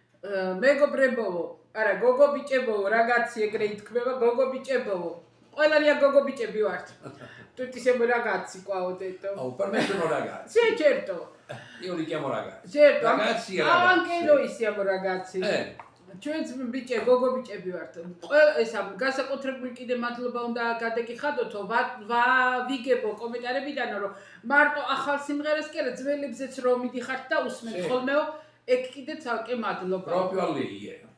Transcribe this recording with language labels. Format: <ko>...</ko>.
<ka>მეგობრებო, არა, გოგობიჭებო, ragazzi, ეგრე ითქმება, გოგობიჭებო. Ყველანი გოგობიჭები ვართ.</ka> <it>Tutti siamo ragazzi qua, ho detto. Oh, per me sono ragazzi. Sì, certo. Io li chiamo ragazzi. Certo. Ragazzi e ragazzi. Anche noi siamo ragazzi.</it> <ka>ჩვენც ბიჭე, გოგობიჭები ვართ. ესა გასაკუთრებული კიდე მადლობა უნდა გადაგიხადოთო, ვიგებო კომენტარებიდან, რომ მარტო ახალ სიმღერას კი არა, ძველებზეც რომ მიდიხართ და usmენთ ხოლმეო, ეგ კიდე ცალკე მადლობა.</ka> <it>Proprio a lei.</it>